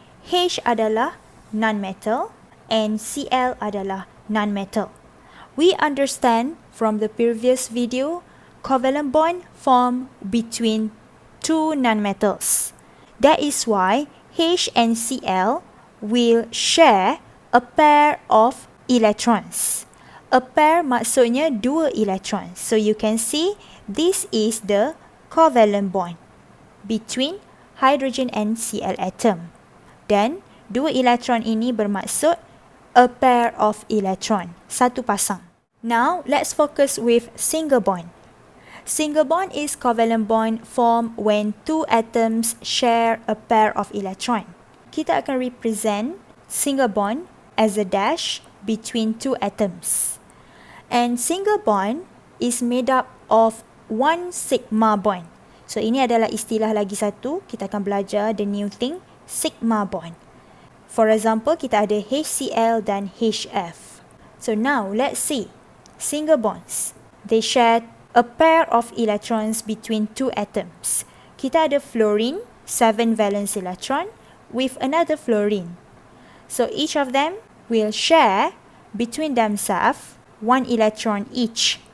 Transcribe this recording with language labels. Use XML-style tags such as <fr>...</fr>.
<ms>H adalah non-metal and Cl adalah non-metal.</ms> <en>We understand from the previous video, covalent bond form between two non-metals. That is why H and Cl will share a pair of electrons. A pair</en> <ms>maksudnya dua</ms> <en>electrons. So you can see this is the covalent bond between hydrogen and Cl atom.</en> <ms>Dan dua elektron ini bermaksud</ms> <en>a pair of electron,</en> <ms>satu pasang.</ms> <en>Now let's focus with single bond. Single bond is covalent bond formed when two atoms share a pair of electron.</en> <ms>Kita akan</ms> <en>represent single bond as a dash between two atoms. And single bond is made up of one sigma bond.</en> <ms>So ini adalah istilah lagi satu, kita akan belajar</ms> <en>the new thing,</en> <ms>sigma bond.</ms> <en>For example,</en> <ms>kita ada HCl dan HF.</ms> <en>So now let's see single bonds. They share a pair of electrons between two atoms.</en> <ms>Kita ada</ms> <en>fluorine, 7 valence electron, with another fluorine. So each of them will share between themselves 1 electron each.</en>